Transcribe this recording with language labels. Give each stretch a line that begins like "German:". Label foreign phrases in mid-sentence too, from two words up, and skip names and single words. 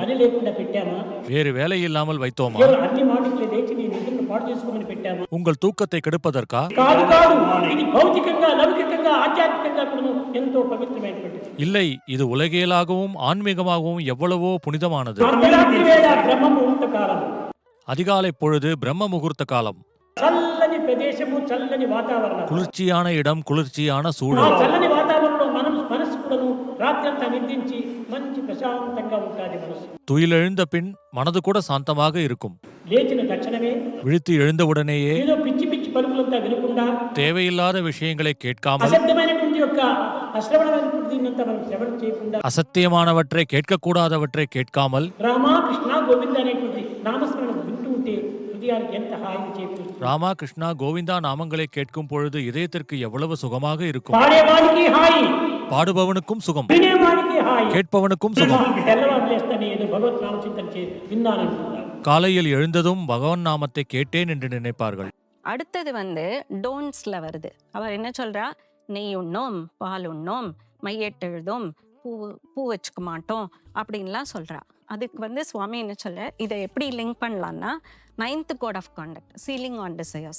Tamil: வேறு வேலை இல்லாமல் வைத்தோமா? உங்கள் தூக்கத்தை கெடுப்பதற்கா? இல்லை, இது உலகியலாகவும் ஆன்மீகமாகவும் எவ்வளவோ புனிதமானது. அதிகாலை பொழுது பிரம்ம முகூர்த்த காலம்.
Telugu: చల్లని ప్రదేశము, చల్లని వాతావరణం,
Tamil: குளிர்ச்சியான இடம், குளிர்ச்சியான சூழல்.
Telugu: చల్లని వాతావరణంలో మనసు కూడాను రాత్రంతా నిద్రించి మంచి ప్రశాంతంగా ఉంటుంది మనసు.
Tamil: துயிலெழுந்த பின் மனது கூட சாந்தமாக இருக்கும்.
Telugu: లేచిన తక్షణమే,
Tamil: விழித்து எழுந்தவுடனேயே
Telugu: ఏదో పిచ్చి పిచ్చి పలుకులంతా వినకుండా,
Tamil: தேவையில்லாத விஷயங்களை கேட்காமல்,
Telugu: అసత్యమైనటువంటి యొక్క అశ్రవణమైనటువంటి మనం శ్రవణం చేయకుండా,
Tamil: அசத்தியமானவற்றை கேட்கக்கூடாதவற்றை கேட்காமல்,
Telugu: రామా కృష్ణ గోవింద అనేటువంటి నామస్మరణ వింటూ ఉంటే హృదయానికి ఎంత హాయిని చేకూరుస్తుంది.
Tamil: ராமா கிருஷ்ணா கோவிந்தா நாமங்களை கேட்கும் பொழுது இதயத்திற்கு எவ்வளவு சுகமாக இருக்கும்.
Telugu: పాడేవాడికి హాయి,
Tamil: பாடுபவனுக்கும் சுகம்,
Telugu: వినేవాడికి హాయి,
Tamil: கேட்பவனுக்கும் சுகம்.
Telugu: తెల్లవారు లేస్తానే ఏదో భగవత్ నామ చింతన విన్నానంటున్నారు.
Tamil: காலையில் எழுந்ததும் பகவான் நாமத்தை கேட்டேன் என்று நினைப்பார்கள். அடுத்தது டோன்ட்ஸ்ல வருது. அவர் என்ன சொல்றா, நெய் உண்ணோம், பால் உண்ணோம், மையெட்டெழுதும், பூ வச்சுக்க மாட்டோம் அப்படின்லாம் சொல்றா. அதுக்கு சுவாமி என்ன சொல்ற, இதை எப்படி லிங்க் பண்ணலான்னா 9th
English: code of conduct, ceiling on desires.